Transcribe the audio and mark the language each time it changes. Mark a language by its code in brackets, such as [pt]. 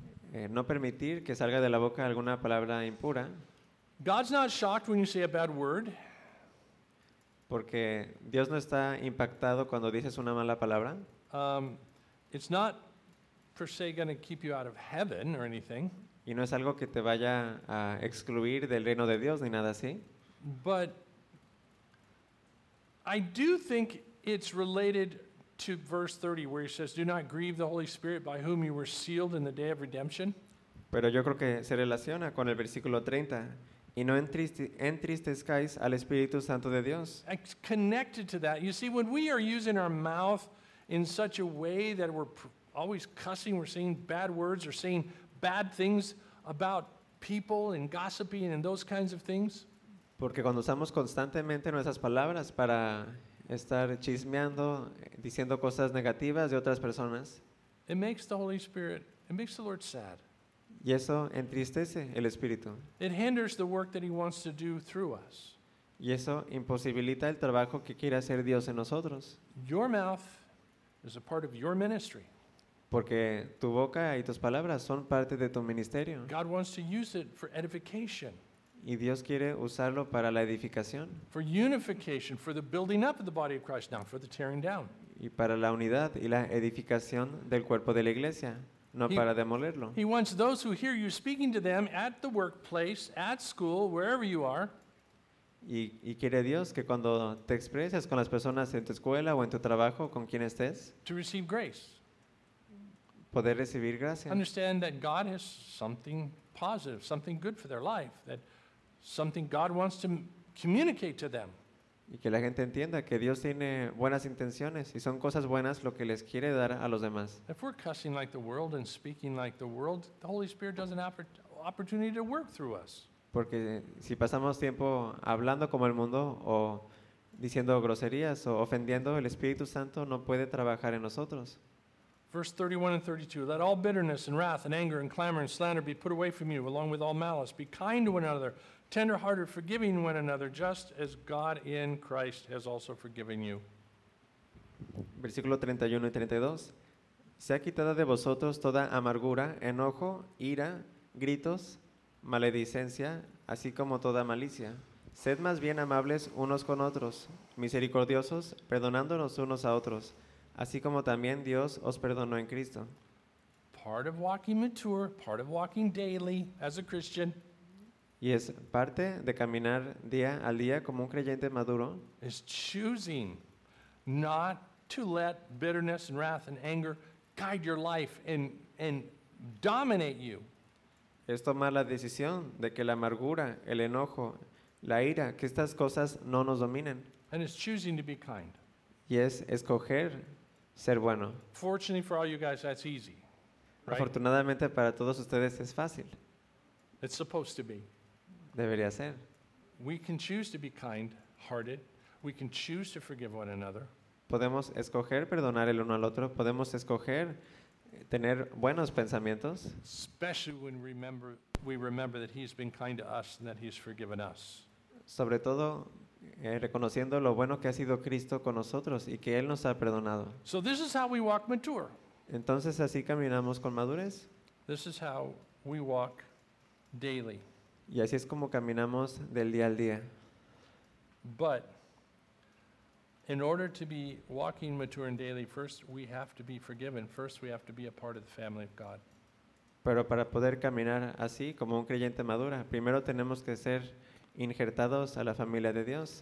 [es] No permitir que salga de la boca alguna palabra impura. [en] God's not shocked when you say a bad word. [es] Porque Dios no está impactado cuando dices una mala palabra. [en] It's not per se going to keep you out of heaven or anything. [es] Y no es algo que te vaya a excluir del reino de Dios ni nada así. [en] But I do think it's related to verse 30 where he says, "Do not grieve the Holy Spirit by whom you were sealed in the day of redemption." [es] Pero yo creo que se relaciona con el versículo 30. Y no entristezcáis al Espíritu Santo de Dios. [en] It's connected to that. You see, when we are using our mouth in such a way that we're always cussing, we're saying bad words or saying bad things about people and gossiping and those kinds of things. [es] Porque cuando usamos constantemente nuestras palabras para estar chismeando, diciendo cosas negativas de otras personas, [en] it makes the Holy Spirit, it makes the Lord sad. [es] Y eso entristece el Espíritu. [en] It hinders the work that he wants to do through us. [es] Y eso imposibilita el trabajo que quiere hacer Dios en nosotros. [en] Your mouth is a part of your ministry. [es] Porque tu boca y tus palabras son parte de tu ministerio. [en] God wants to use it for edification. [es] Y Dios quiere usarlo para la edificación. [en] For unification, for the building up of the body of Christ, not for the tearing down. [es] Y para la unidad y la edificación del cuerpo de la iglesia. No para demolerlo. [en] He wants those who hear you speaking to them at the workplace, at school, wherever you are. [es] Y quiere Dios que cuando te expreses con las personas en tu escuela o en tu trabajo, con quien estés, [en] to receive grace. [es] Poder recibir gracia. [en] Understand that God has something positive, something good for their life, that something God wants to communicate to them. [es] Y que la gente entienda que Dios tiene buenas intenciones y son cosas buenas lo que les quiere dar a los demás. [en] If we're cussing like the world and speaking like the world, the Holy Spirit doesn't have an opportunity to work through us. [es] Porque si pasamos tiempo hablando como el mundo o diciendo groserías o ofendiendo, el Espíritu Santo no puede trabajar en nosotros. [en] Verse 31 and 32, let all bitterness and wrath and anger and clamor and slander be put away from you, along with all malice. Be kind to one another, tender-hearted, forgiving one another, just as God in Christ has also forgiven you. [es] Versículo 31 y 32. Sea quitada de vosotros toda amargura, enojo, ira, gritos, maledicencia, así como toda malicia. Sed más bien amables unos con otros, misericordiosos, perdonándonos unos a otros, así como también Dios os perdonó en Cristo. [en] Part of walking mature, part of walking daily as a Christian. [es] Y es parte de caminar día al día como un creyente maduro. [en] Is choosing not to let bitterness and wrath and anger guide your life and dominate you. [es] Es tomar la decisión de que la amargura, el enojo, la ira, que estas cosas no nos dominen. [en] And is choosing to be kind. [es] Y es escoger ser bueno. [en] Fortunately for all you guys, that's easy. Right? [es] Afortunadamente para todos ustedes es fácil. [en] It's supposed to be. [es] Debería ser. [en] We can choose to be kind-hearted. We can choose to forgive one another. [es] Podemos escoger perdonar el uno al otro. Podemos escoger tener buenos pensamientos. [en] Especially when we remember that he's been kind to us and that he's forgiven us. [es] Sobre todo reconociendo lo bueno que ha sido Cristo con nosotros y que Él nos ha perdonado. [en] So this is how we walk mature. [es] Entonces así caminamos con madurez. [en] This is how we walk daily. [es] Y así es como caminamos del día al día. [en] But in order to be walking mature and daily, first we have to be forgiven. First we have to be a part of the family of God. [es] Pero para poder caminar así como un creyente madura, primero tenemos que ser injertados a la familia de Dios.